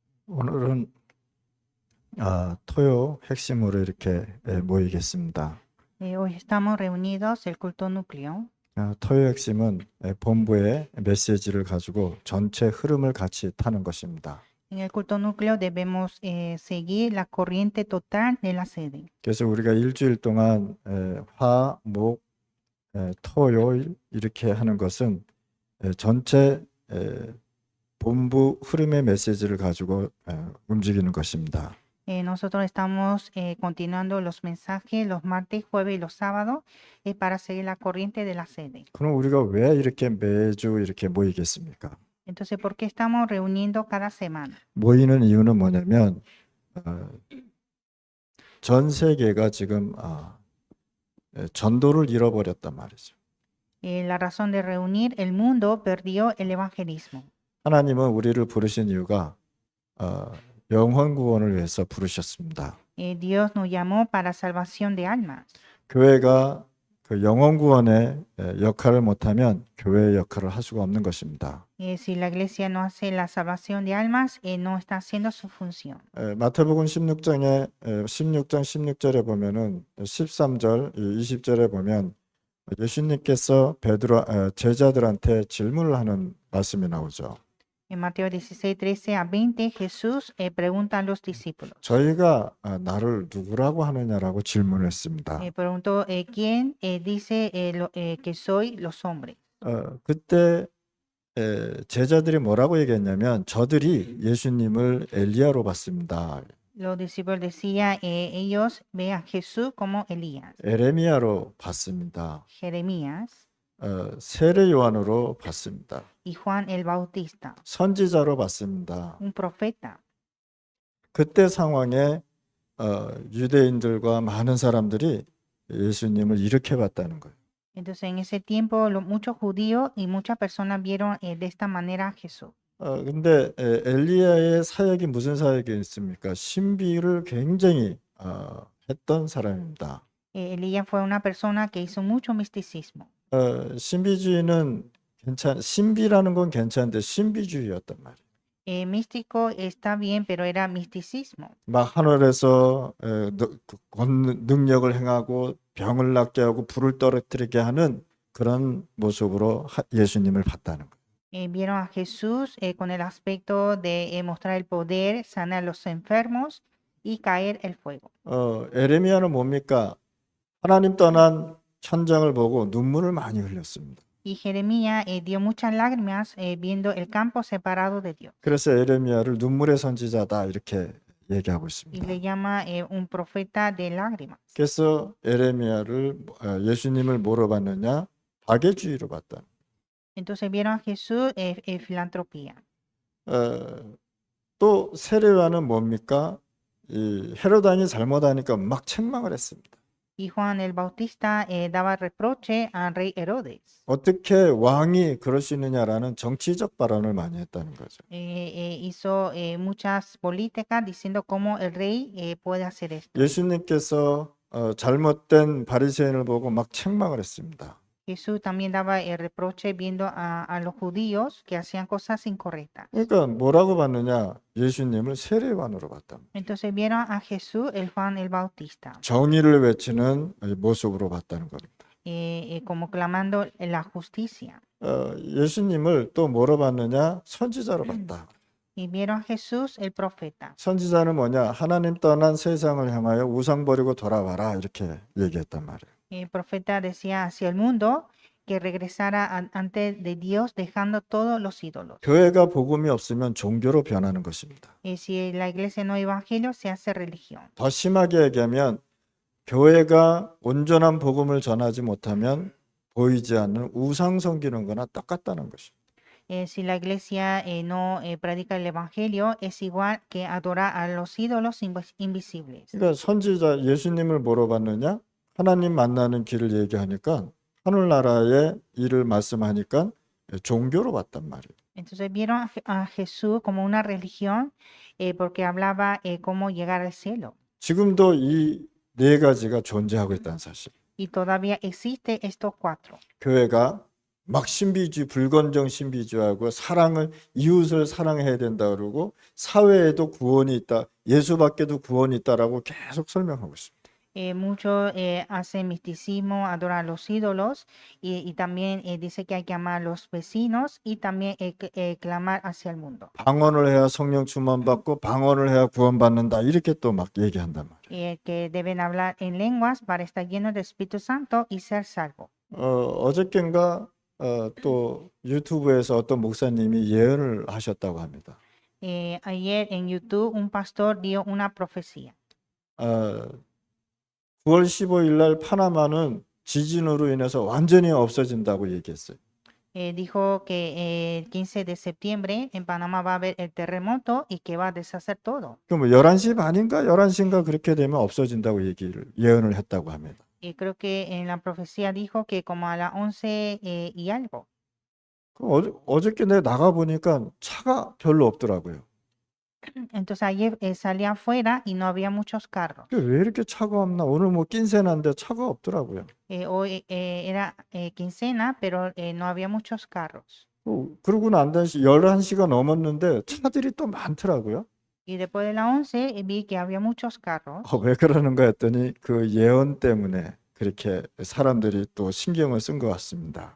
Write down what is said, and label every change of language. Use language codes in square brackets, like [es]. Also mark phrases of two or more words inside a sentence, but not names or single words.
[ko] 오늘은 토요 핵심으로 이렇게 모이겠습니다. [es] Hoy estamos reunidos, el culto núcleo. [ko] 토요 핵심은 본부의 메시지를 가지고 전체 흐름을 같이 타는 것입니다. [es] En el culto núcleo debemos seguir la corriente total de la sede. [ko] 그래서 우리가 일주일 동안 화, 목, 토요일 이렇게 하는 것은 전체 본부 흐름의 메시지를 가지고 움직이는 것입니다. [es] Nosotros estamos continuando los mensajes los martes, jueves y los sábados para seguir la corriente de la sede. [ko] 그럼 우리가 왜 이렇게 매주 이렇게 모이겠습니까? [es] Entonces, ¿por qué estamos reuniendo cada semana? [ko] 모이는 이유는 뭐냐면 전 세계가 지금 전도를 잃어버렸단 말이죠. [es] La razón de reunir, el mundo perdió el evangelismo. [ko] 하나님은 우리를 부르신 이유가 영혼 구원을 위해서 부르셨습니다. [es] Dios nos llamó para salvación de almas. [ko] 교회가 그 영혼 구원의 역할을 못하면 교회의 역할을 할 수가 없는 것입니다. [es] Si la iglesia no hace la salvación de almas, no está haciendo su función. [ko] 마태복음 16장 16절에 보면은 13절, 20절에 보면 예수님께서 제자들한테 질문을 하는 말씀이 나오죠. [es] En Mateo 16, 13 a 20, Jesús pregunta a los discípulos. [ko] 저희가 나를 누구라고 하느냐라고 질문했습니다. [es] Preguntó, ¿quién dice que soy los hombres? [ko] 그때 제자들이 뭐라고 얘기했냐면 저들이 예수님을 엘리야로 봤습니다. [es] Los discípulos decían, ellos ven a Jesús como Elías, [ko] 에레미야로 봤습니다. [es] Jeremías [ko] 세례 요한으로 봤습니다. [es] y Juan el Bautista, [ko] 선지자로 봤습니다. [es] un profeta. [ko] 그때 상황에 유대인들과 많은 사람들이 예수님을 이렇게 봤다는 거예요. [es] Entonces, en ese tiempo, muchos judíos y muchas personas vieron de esta manera a Jesús. [ko] 근데 엘리야의 사역이 무슨 사역이 있습니까? 신비를 굉장히 했던 사람입니다. [es] Elías fue una persona que hizo mucho misticismo. [ko] 신비주의는 신비라는 건 괜찮은데 신비주의였단 말이에요. [es] Místico está bien, pero era misticismo. [ko] 막 하늘에서 능력을 행하고 병을 낫게 하고 불을 떨어뜨리게 하는 그런 모습으로 예수님을 봤다는 거예요. [es] Vieron a Jesús con el aspecto de mostrar el poder, sanar a los enfermos y caer el fuego. [ko] 에레미야는 뭡니까? 하나님 떠난 천장을 보고 눈물을 많이 흘렸습니다. [es] Y Jeremías dio muchas lágrimas viendo el campo separado de Dios. [ko] 그래서 에레미야를 눈물의 선지자다 이렇게 얘기하고 [es] Y [ko] 있습니다. [es] le llama un profeta de lágrimas. [ko] 그래서 에레미야를 예수님을 뭐로 봤느냐? 박애주의로 봤다. [es] Entonces vieron a Jesús filantropía. [ko] 또 세례요한은 뭡니까? 이 헤롯 왕이 잘못하니까 막 책망을 했습니다. [es] Y Juan el Bautista daba reproche al rey Herodes. [ko] 어떻게 왕이 그럴 수 있느냐라는 정치적 발언을 많이 했다는 거죠. [es] Hizo muchas políticas diciendo cómo el rey puede hacer esto. [ko] 예수님께서 잘못된 바리새인을 보고 막 책망을 했습니다. [es] Jesús también daba el reproche viendo a los judíos que hacían cosas incorrectas. [ko] 그러니까 뭐라고 봤느냐? 예수님을 세례요한으로 봤다. [es] Entonces vieron a Jesús, el Juan el Bautista, [ko] 정의를 외치는 모습으로 봤다는 겁니다. [es] como clamando la justicia. [ko] 예수님을 또 뭐로 봤느냐? 선지자로 봤다. [es] Y vieron a Jesús, el profeta. [ko] 선지자는 뭐냐? 하나님 떠난 세상을 향하여 우상 버리고 돌아와라 이렇게 얘기했단 말이에요. [es] El profeta decía hacia el mundo que regresara ante de Dios dejando todos los ídolos. [ko] 교회가 복음이 없으면 종교로 변하는 것입니다. [es] Si la iglesia no hay evangelio, se hace religión. [ko] 더 심하게 얘기하면 교회가 온전한 복음을 전하지 못하면 보이지 않는 우상 섬기는 거나 똑같다는 것입니다. [es] Si la iglesia no predica el evangelio, es igual que adorar a los ídolos invisibles. [ko] 그러니까 선지자 예수님을 뭐로 봤느냐? 하나님 만나는 길을 얘기하니까 하늘나라의 일을 말씀하니까 종교로 봤단 말이에요. [es] Entonces vieron a Jesús como una religión porque hablaba cómo llegar al cielo. [ko] 지금도 이 네 가지가 존재하고 있다는 사실. [es] Y todavía existe estos cuatro. [ko] 교회가 막 신비주의, 불건정 신비주의하고 사랑을 이웃을 사랑해야 된다 그러고 사회에도 구원이 있다, 예수밖에도 구원이 있다라고 계속 설명하고 있습니다. [es] Muchos hacen misticismo, adoran los ídolos y también dice que hay que amar a los vecinos y también clamar hacia el mundo. [ko] 방언을 해야 성령 충만 받고 방언을 해야 구원받는다 이렇게 또 막 얘기한단 말이에요. [es] Que deben hablar en lenguas para estar llenos del Espíritu Santo y ser salvos. [ko] 어저께인가 또 유튜브에서 어떤 목사님이 예언을 하셨다고 합니다. [es] Ayer en YouTube un pastor dio una profecía. [ko] 9월 15일 날 파나마는 지진으로 인해서 완전히 없어진다고 얘기했어요. [es] Dijo que el 15 de septiembre en Panamá va a haber el terremoto y que va a deshacer todo. [ko] 그럼 11시 반인가 11시인가 그렇게 되면 없어진다고 예언을 했다고 합니다. [es] Y creo que en la profecía dijo que como a las 11 y algo. [ko] 어저께 내가 나가 보니까 차가 별로 없더라고요. [es] Entonces ayer salí afuera y no había muchos carros. [ko] 왜 이렇게 차가 없나? 오늘 뭐 낀세나인데 차가 없더라고요. [es] Hoy era quincena, pero no había muchos carros. [ko] 그러고 난 다음에 11시가 넘었는데 차들이 또 많더라고요. [es] Y después de las 11 vi que había muchos carros. [ko] 왜 그러는가 했더니 그 예언 때문에 그렇게 사람들이 또 신경을 쓴 것 같습니다.